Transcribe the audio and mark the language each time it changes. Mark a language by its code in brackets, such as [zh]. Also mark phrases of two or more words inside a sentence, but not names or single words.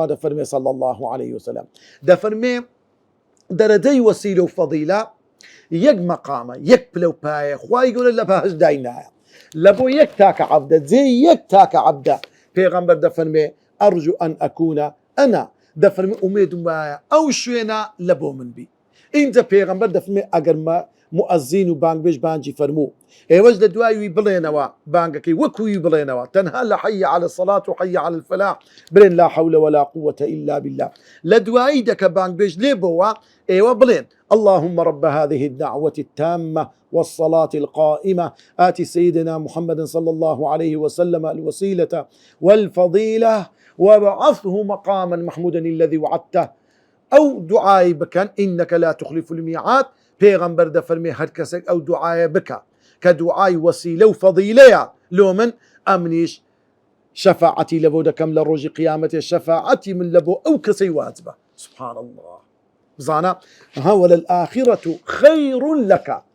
[ckb] دەفەرمێ [ar] صلی الله عليه وسلم [ckb] دەفەرمێ دەرەجەی وەسیلە و فەضیلە یەک مەقامە یەک پلە و پایە خوای گەورە لە بەهەشت داینایە لە بۆ یەک تاکە عەبدە جێ یەک تاکە عەبدە پێغەمبەر دەفەرمێ [ar] ئەرجو ئەن ئەکوونە ئەنا [ckb] دەفەرمێ ئومێدم وایە ئەو شوێنە لە بۆ من بی اینجا پێغەمبەر دەفەرمێ ئەگەر مؤەزین و بانگبێژ بانجی فەرموو ئێوەش لە دوایوی بڵێنەوە بانگەکەی وەکووی بڵێنەوە تەنها لە [ar] حەی عەلە الصەلاة و حەی عەلە الفەلاح [ckb] بڵێن [ar] لا حەول ولا قوة إلا بالله [ckb] لە دوایی دەکە بانگبێژ لێ بۆوە ئێوە بڵێن [ar] اللهم رب هذه الدعوة التامة والصلاة القائمة آت سيدنا محمد صلى الله عليه وسلم الوسيلة والفضيلة وابعثه مقاما محمودا الذي وعدته أو دعاء بكن إنك لا تخلف الميعاد [ckb] پێغەمبەر دەفەرمێ هەر کەسێک ئەو دوعایە بکە کە دوعای وەسیلە و فەضیلەیە لۆ من ئەمنیش شەفاعەتی لە بۆ دەکەم لە ڕۆژی قیامەتێ شەفاعەتی من لە بۆ ئەو کەسەی واجبە [ar] سبحان الله [ckb] بزانە [ar] وەلەلئاخرەة خەیڕ لەکە